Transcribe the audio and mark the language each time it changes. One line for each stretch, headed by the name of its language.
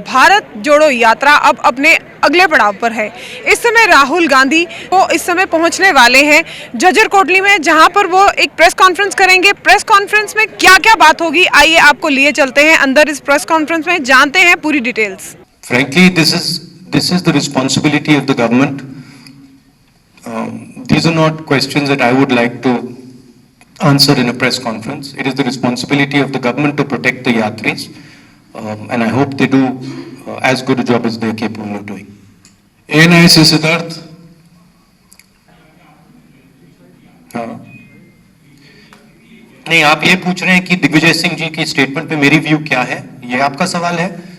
Hindi: भारत जोड़ो यात्रा अब अपने अगले पड़ाव पर है। इस समय राहुल गांधी वो इस समय पहुंचने वाले हैं जजर कोटली में, जहां पर वो एक प्रेस कॉन्फ्रेंस करेंगे। प्रेस कॉन्फ्रेंस में क्या क्या बात होगी, आइए आपको लिए चलते हैं अंदर इस प्रेस कॉन्फ्रेंस में, जानते हैं पूरी details.
English: Frankly, this is the responsibility of the government. These are not questions that I would like to answer in a press conference. It is the responsibility of the government to protect the yatris, and I hope they do as good a job as they are capable of doing.
Hindi: ANIC Siddharth. हाँ, नहीं, आप ये पूछ रहे हैं कि दिग्विजय सिंह जी की statement पे मेरी व्यू क्या है, ये आपका सवाल है?